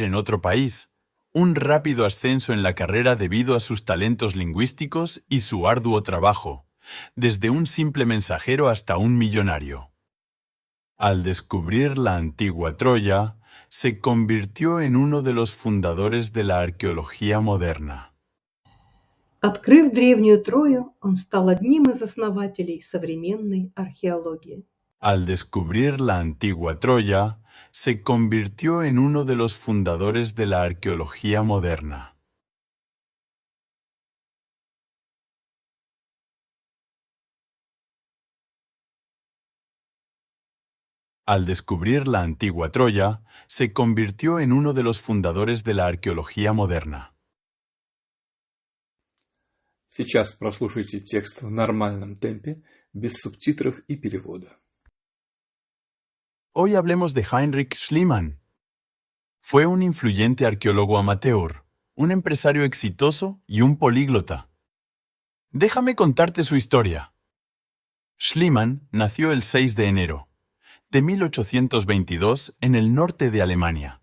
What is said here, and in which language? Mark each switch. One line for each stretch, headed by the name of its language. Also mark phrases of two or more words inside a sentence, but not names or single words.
Spanish: en otro país, un rápido ascenso en la carrera debido a sus talentos lingüísticos y su arduo trabajo, desde un simple mensajero hasta un millonario. Al descubrir la antigua Troya, se convirtió en uno de los fundadores de la arqueología moderna.
Russian: Открыв древнюю Трою, он стал одним из основателей современной археологии.
Spanish: Al descubrir la antigua Troya, se convirtió en uno de los fundadores de la arqueología moderna. Al descubrir la antigua Troya, se convirtió en uno de los fundadores de la arqueología moderna.
Russian: Сейчас прослушайте текст в нормальном темпе, без субтитров и перевода.
Spanish: Hoy hablemos de Heinrich Schliemann. Fue un influyente arqueólogo amateur, un empresario exitoso y un políglota. Déjame contarte su historia. Schliemann nació el 6 de enero de 1822 en el norte de Alemania.